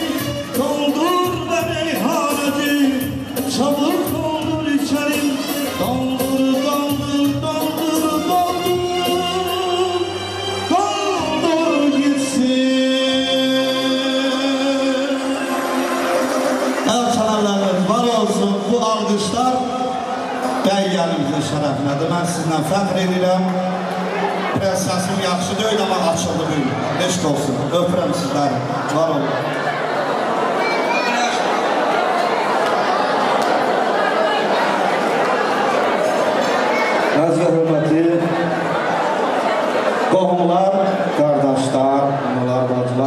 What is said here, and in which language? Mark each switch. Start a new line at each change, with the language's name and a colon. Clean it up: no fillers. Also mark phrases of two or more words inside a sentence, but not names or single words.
Turkish: Doldurma meyhaneci, çabuk doldur içerim. Doldur, doldur, doldur, doldur, doldur gitsin.
Azerbaijani: Evet çalarlarınız var olsun, bu alqışlar bəy gəlimizin şərəfinədir. Mən sizinlə fəxr edirəm. Biraz səsim yaxşı deyil, amma açıldı bugün. Eşq olsun, öpürəm sizləri, var olun. Əziz və hörmətli qohumlar, qardaşlar, analar, bacılar.